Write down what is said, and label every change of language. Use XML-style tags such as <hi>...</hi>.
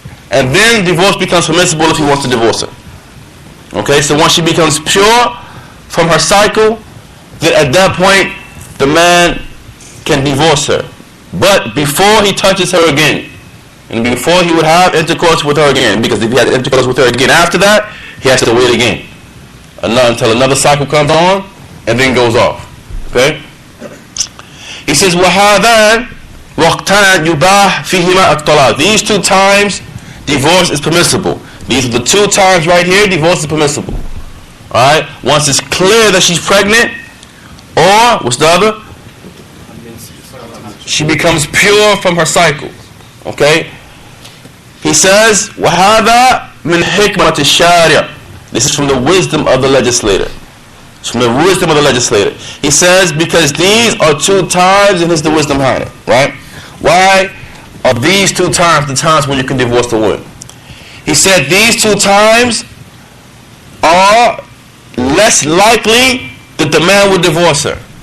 <en>And then divorce becomes permissible if he wants to divorce her. Okay, so once she becomes pure from her cycle, then at that point, the man can divorce her. But before he touches her again, and before he would have intercourse with her again, because if he has intercourse with her again after that, he has to wait again until another cycle comes on and then goes off. Okay? He says,</en> <ar>وَهَذَانْ وَقْتَانْ يُبَاحْ فِيهِمَا الطَّلَاقِ.</ar> <en>These two times, divorce is permissible. These are the two times right here, divorce is permissible. Alright? Once it's clear that she's pregnant, or, what's the other? She becomes pure from her cycle. Okay? He says,</en> <ar>وَهَذَا مِنْ حِكْمَةِ الشَّارِعِ.</ar> <en>This is from the wisdom of the legislator. It's from the wisdom of the legislator. He says, because these are two times, and it's the wisdom behind it. Right? Why are these two times the times when you can divorce the woman? He said these two times are less likely that the man would divorce her.</en>